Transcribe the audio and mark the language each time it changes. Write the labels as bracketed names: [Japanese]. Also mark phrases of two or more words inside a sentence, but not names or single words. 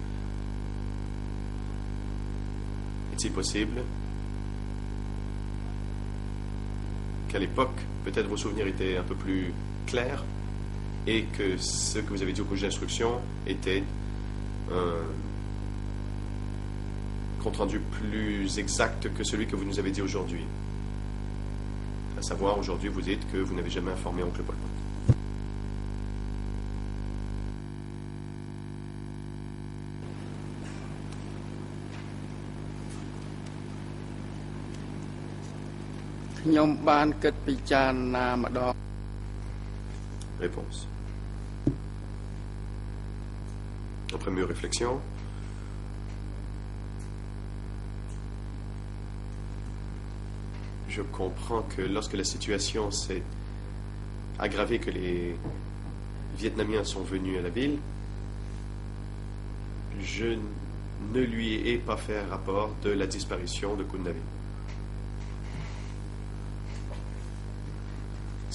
[French] est-il possible qu'à l'époque, peut-être vos souvenirs étaient un peu plus clairs et que ce que vous avez dit au co-juge d'instruction était un compte-rendu plus exact que celui que vous nous avez dit aujourd'hui? À savoir, aujourd'hui, vous dites que vous n'avez jamais informé oncle Pol Pot. [Khmer] ខ្ញុំបានគិតពិចារណាម្ដង [French] Réponse. Après mûre réflexion, je comprends que lorsque la situation s'est aggravée, que les Vietnamiens sont venus à la ville, je ne lui ai pas fait rapport de la disparition de Khun David.